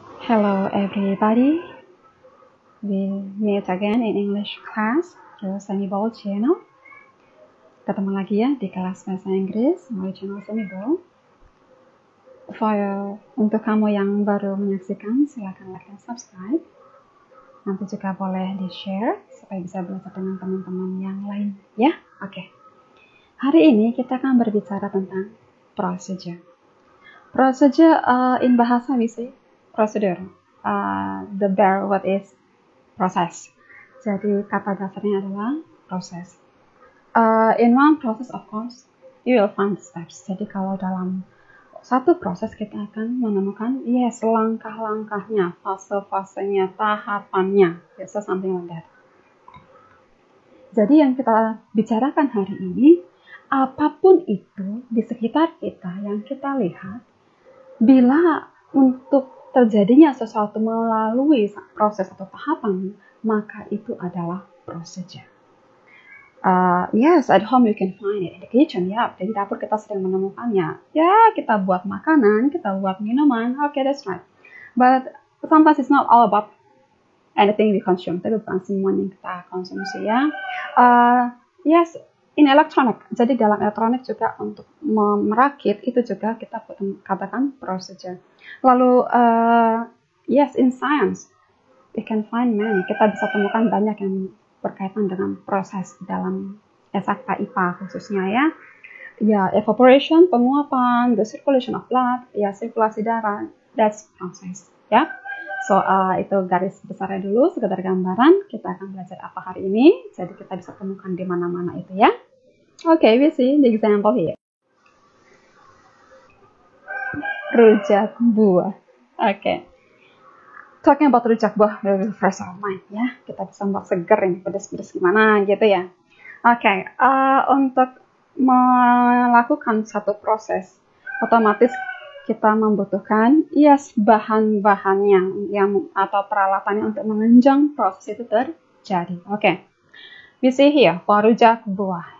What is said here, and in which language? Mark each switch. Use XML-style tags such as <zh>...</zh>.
<en>Hello everybody, we meet again in English class through Semibol channel.</en> <id>Ketemu lagi ya di kelas bahasa Inggris melalui channel Semibol. Untuk kamu yang baru menyaksikan, silakan like dan subscribe. Nanti juga boleh di-share supaya bisa belajar dengan teman-teman yang lain ya. Oke. Hari ini kita akan berbicara tentang procedure.</id> <en>Procedure in bahasa we say procedure. The bare word is process.</en> <id>Jadi kata dasarnya adalah proses.</id> <en>In one process, of course, you will find steps.</en> <id>Jadi kalau dalam satu proses kita akan menemukan langkah-langkahnya, fase-fasenya, tahapannya,</id> <en>so something like that.</en> <id>Jadi yang kita bicarakan hari ini, apapun itu di sekitar kita yang kita lihat, bila untuk terjadinya sesuatu melalui proses atau tahapan, maka itu adalah procedure.</id> <en>Yes, at home you can find it. In the kitchen,</en> <id>ya, di dapur kita sering menemukannya. Ya, kita buat makanan, kita buat minuman.</id> <en>Okay, that's right. But sometimes it's not all about anything we consume.</en> <id>Tapi bukan semuanya yang kita konsumsi ya.</id> <en>Yes, in electronic.</en> <id>Jadi dalam elektronik juga untuk merakit itu juga kita katakan procedure. Lalu</id> <en>yes, in science we can find many.</en> <id>Kita bisa temukan banyak yang berkaitan dengan proses dalam eksakta IPA khususnya ya.</id> <en>Ya, evaporation,</en> <id>penguapan,</id> <en>the circulation of blood,</en> <id>ya sirkulasi darah,</id> <en>that's process ya.</en> <id>So itu garis besarnya dulu, sekedar gambaran. Kita akan belajar apa hari ini, jadi kita bisa temukan di mana-mana itu ya.</id> <en>Okay, we see the example here. Rujak buah. Okay. Talking about rujak buah, will refresh our mind ya.</en> <id>Kita bisa buat seger ini, pedas-pedas gimana gitu ya. Okay, untuk melakukan satu proses, otomatis kita membutuhkan bahan-bahannya atau peralatannya untuk menunjang proses itu terjadi.</id> <en>Okay. We see here for rujak buah.</en>